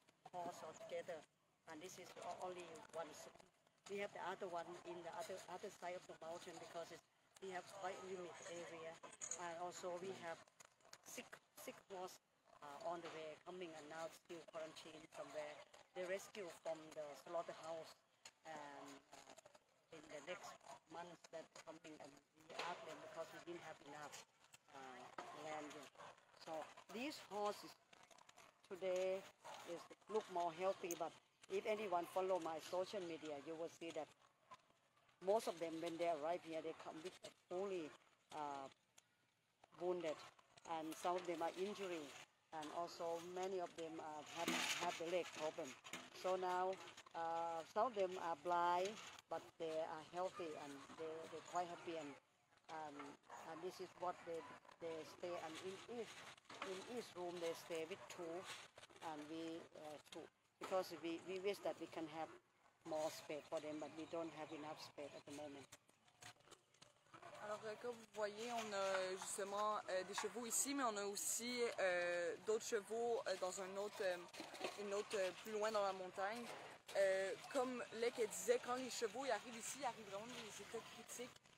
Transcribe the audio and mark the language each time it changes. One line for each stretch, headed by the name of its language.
English: horse altogether and this is only one we have the other one in the other side of the mountain because we have quite limited area and also we have sick horse on the way coming and now still quarantined somewhere they rescue from the slaughterhouse and in the next months that coming and we ask them because we didn't have enough land yet. So these horses today is look more healthy, but if anyone follow my social media, you will see that most of them when they arrive here, they come with a fully wounded, and some of them are injured, and also many of them have the leg problem. So now some of them are blind, but they are healthy and they're quite happy, and this is what they stay, and in each room they stay with two, and we two, because we wish that we can have more space for them, but we don't have enough space at the moment.
French: Alors, comme vous voyez, on a justement des chevaux ici, mais on a aussi d'autres chevaux dans une autre plus loin dans la montagne. Comme Lek disait, quand les chevaux ils arrivent ici, ils arrivent vraiment dans des états critiques.